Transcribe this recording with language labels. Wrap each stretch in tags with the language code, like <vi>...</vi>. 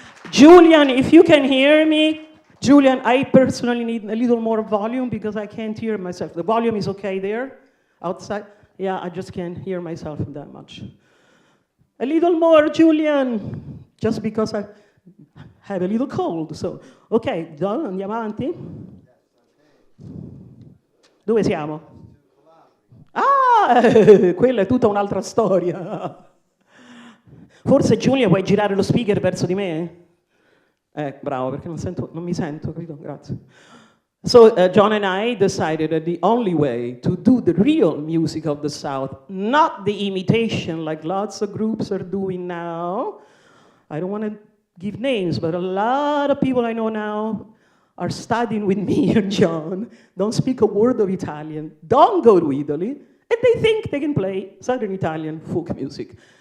<en>Julian, if you can hear me, Julian, I personally need a little more volume because I can't hear myself. The volume is okay there, outside. Yeah, I just can't hear myself that much. A little more, Julian, just because I have a little cold. So, ok,</en> <it>John, andiamo avanti. Dove siamo? Ah, quella è tutta un'altra storia. Forse Giulia vuoi girare lo speaker verso di me? Bravo, perché non mi sento, capito? Grazie.</it> <en>So John and I decided that the only way to do the real music of the South, not the imitation like lots of groups are doing now. I don't want to give names, but a lot of people I know now are studying with me and John, don't speak a word of Italian, don't go to Italy, and they think they can play Southern Italian folk music.</en>